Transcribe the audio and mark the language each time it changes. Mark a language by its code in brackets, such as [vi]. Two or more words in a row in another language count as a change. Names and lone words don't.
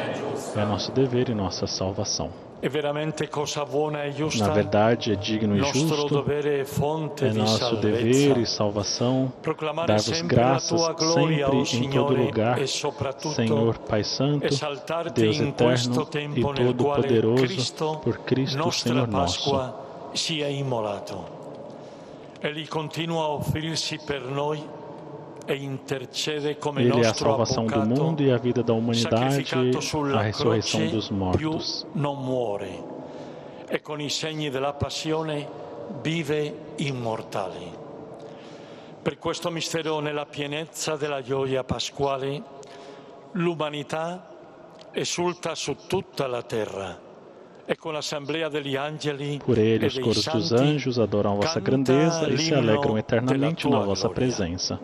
[pt] É nosso dever e nossa salvação. Na verdade, é digno e justo, é nosso dever e salvação, dar-vos graças sempre em todo lugar, Senhor Pai Santo, Deus eterno e todo-poderoso, por Cristo, Senhor nosso. Ele continua a oferir-se [it] per noi. [pt] Ele é a salvação do mundo e a vida da humanidade, a ressurreição dos mortos. [it] E con i segni della passione vive immortale. Per questo mistero, nella pienezza della gioia pasquale, l'umanità esulta su tutta la terra. [pt] Por ele, os coros dos anjos adoram a vossa grandeza e se alegram eternamente na vossa presença.